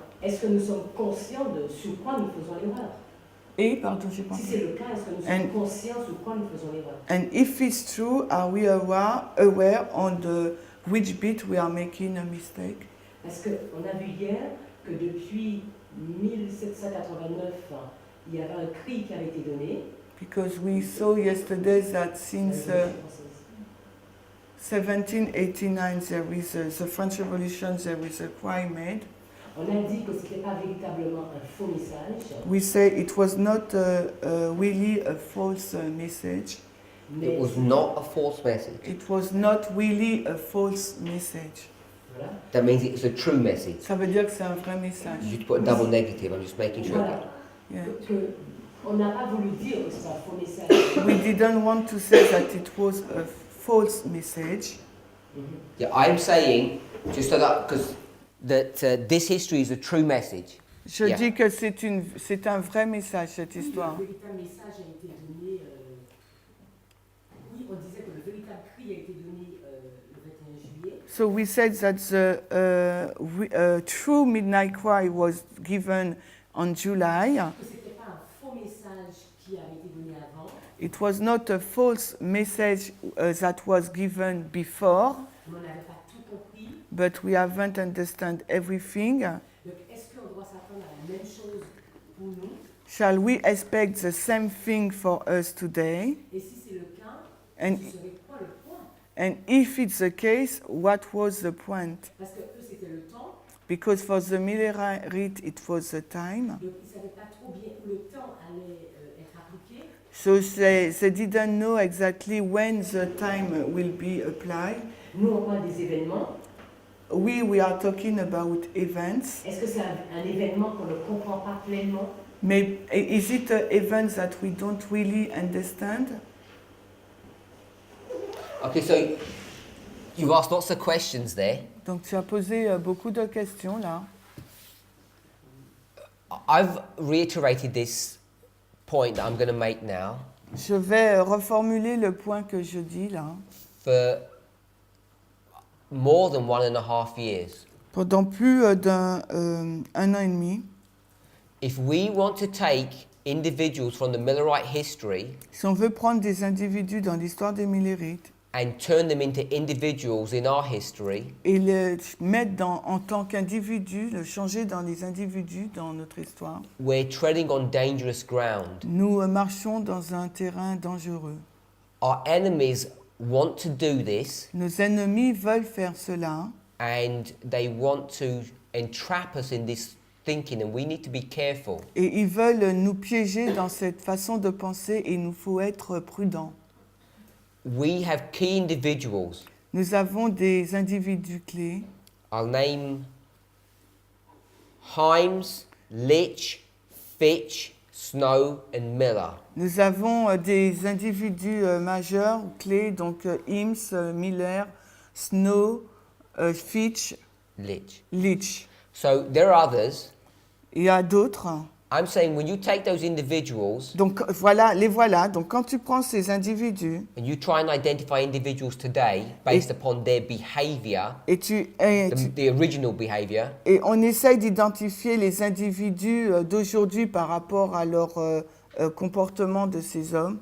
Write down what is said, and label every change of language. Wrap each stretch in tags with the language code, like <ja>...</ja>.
<fr>Est-ce que nous sommes conscients de sur quoi nous faisons l'erreur? Et, pardon, j'ai pas Si c'est le cas, est-ce que nous sommes conscients sur quoi nous faisons l'erreur?</fr> <en>And if it's true, are we aware on which bit we are making a mistake?</en> <fr>Parce qu'on a vu hier que depuis 1789, il y avait un cri qui avait été donné.</fr> <en>because we saw yesterday that since 1789 there is the French Revolution, there is a cry made.</en> <fr>On a dit que ce n'était pas véritablement un faux message,</fr> <en>We say it was not really a false message.</en> <fr>mais</fr> <en>It was not a false message. It was not really a false message.</en> <fr>voilà.</fr> <en>That means it's a true message.</en> <fr>Ça veut dire que c'est un vrai message.</fr> <en>You put a double negative. I'm just making sure.</en> <fr>Voilà.</fr> <en>Yeah.</en> <fr>On n'a pas voulu dire que c'est un faux message.</fr> <en>We didn't want to say that it was a false message. Yeah, I'm saying just so that because this history is a true message.</en> <fr>Je</fr> <en>Yeah.</en> <fr>dis que c'est un vrai message, cette histoire. Le véritable message a été donné. Oui, on disait que le véritable cri a été donné le 21 juillet.</fr> <en>So we said that the true midnight cry was given on July.</en> <fr>Que ce n'était pas un faux message qui avait été donné avant.</fr> <en>It was not a false message that was given before,</en> <fr>On n'avait pas tout compris.</fr> <en>but we haven't understand everything.</en> <fr>Donc, est-ce qu'on doit s'attendre à la même chose pour nous?</fr> <en>Shall we expect the same thing for us today?</en> <fr>Et si c'est le cas,</fr> <en>And,</en> <fr>ce serait quoi le point?</fr> <en>and if it's the case, what was the point?</en> <fr>Parce que eux, c'était le temps.</fr> <en>Because for the Millerite, it was the time.</en> <fr>Donc, ils ne savaient pas trop bien où le temps allait être appliqué.</fr> <en>So they didn't know exactly when the time will be applied.</en> <fr>Nous, on parle des événements.</fr> <en>We are talking about events.</en> <fr>Est-ce que c'est un événement qu'on ne comprend pas pleinement?</fr> <en>May, is it an event that we don't really understand? Okay, so you've asked lots of questions there.</en> <fr>Donc tu as posé beaucoup de questions là.</fr> <en>I've reiterated this point that I'm going to make now</en> <fr>Je vais reformuler le point que je dis là.</fr> <en>for more than 1.5 years.</en> <fr>Pendant plus d'un un an et demi,</fr> <en>If we want to take individuals from the Millerite history</en> <fr>si on veut prendre des individus dans l'histoire des Millérites</fr> <en>and turn them into individuals in our history,</en> <fr>et le mettre en tant qu'individu, le changer dans les individus dans notre histoire,</fr> <en>we're treading on dangerous ground.</en> <fr>nous marchons dans un terrain dangereux.</fr> <en>Our enemies want to do this,</en> <fr>Nos ennemis veulent faire cela</fr> <en>and they want to entrap us in this thinking, and we need to be careful.</en> <fr>et ils veulent nous piéger dans cette façon de penser et il nous faut être prudents.</fr> <en>We have key individuals.</en> <fr>Nous avons des individus clés.</fr> <en>I'll name Himes, Litch, Fitch, Snow, and Miller.</en> <fr>Nous avons des individus majeurs clés, donc Himes, Miller, Snow, Fitch, Litch. Litch.</fr> <en>So there are others.</en> <fr>Il y a d'autres.</fr> <en>I'm saying when you take those individuals</en> <fr>Donc voilà, les voilà. Donc quand tu prends ces individus</fr> <en>and you try and identify individuals today based upon their behavior,</en> <fr>et</fr> <en>the original behavior,</en> <fr>et on essaye d'identifier les individus d'aujourd'hui par rapport à leur comportement de ces hommes,</fr>